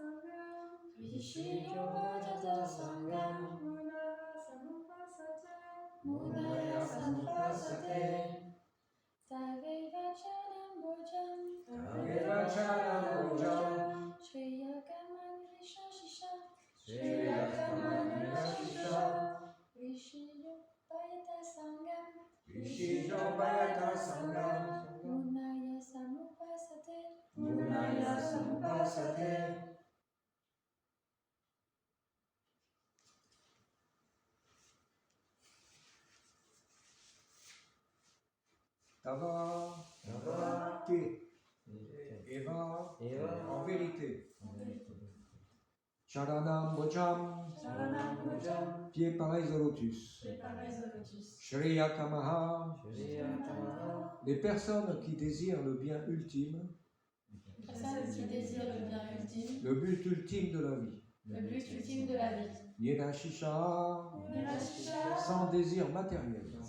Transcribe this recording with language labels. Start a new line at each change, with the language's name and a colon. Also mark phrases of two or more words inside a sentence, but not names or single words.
Sanskrit: सङ्गं मुनयः समुपासते तवैवचरणं भोजं श्रेयस्कामा निराशिषः विसृज्यो वयत सङ्गं मुनयः समुपासते तव, ते, एव,
French: en vérité.
Sanskrit: चरणं भोजं,
French: pieds pareils au lotus.
Sanskrit: श्रेय कामाः,
French: les personnes qui désirent le bien ultime, le but ultime de la vie. Nirashisha, sans désir matériel.